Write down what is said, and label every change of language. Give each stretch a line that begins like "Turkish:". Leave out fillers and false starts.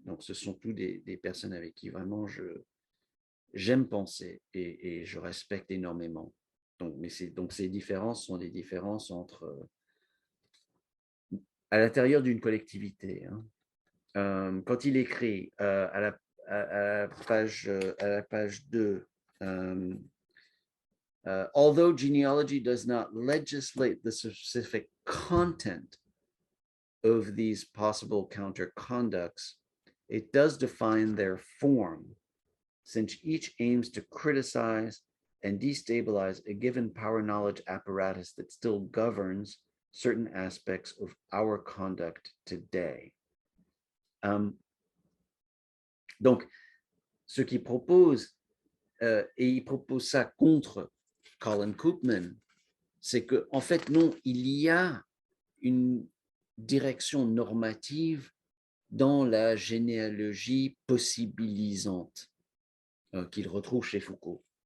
French: Donc, ce sont tous des personnes avec qui vraiment j'aime penser et je respecte énormément. Donc, ces différences sont des différences entre à l'intérieur d'une collectivité. Hein. Quand il écrit à la page 2,
English: although genealogy does not legislate the specific content of these possible counterconducts, it does define their form, since each aims to criticize and destabilize a given power knowledge apparatus that still governs certain aspects of our conduct today.
French: Donc, ce qu'il propose, et il propose ça contre Colin Koopman, c'est qu'en fait, non, il y a une direction normative dans la généalogie possibilisante qu'il retrouve chez Foucault.